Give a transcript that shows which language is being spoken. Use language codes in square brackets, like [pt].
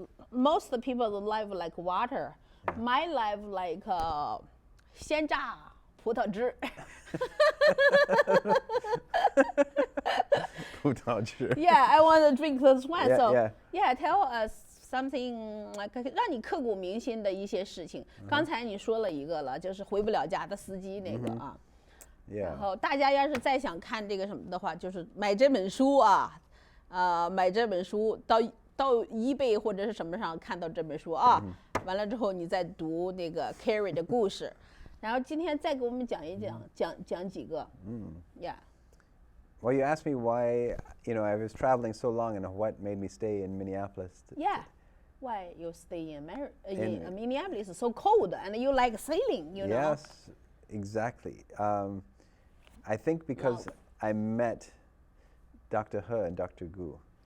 [en] Most people live like water. My life like 鲜榨葡萄汁. [zh] 葡萄汁. [en] Yeah, I want to drink this one. Yeah, So yeah. Tell us something like [zh] 让你刻骨铭心的一些事情. 刚才你说了一个了，就是回不了家的司机那个啊。 [en] Yeah. [zh] 然后大家要是再想看这个什么的话，就是买这本书啊，买这本书到eBay 或者是什么上看到这本书啊，完了之后你再读那个 Cary 的故事，然后今天再给我们讲一讲几个。 [en] Yeah. Well, you asked me why, I was traveling so long and what made me stay in Minneapolis. Yeah. Why you stay in Minneapolis? It's so cold and you like sailing, you know? Yes, exactly. I think because I met Dr. He and Dr. Gu.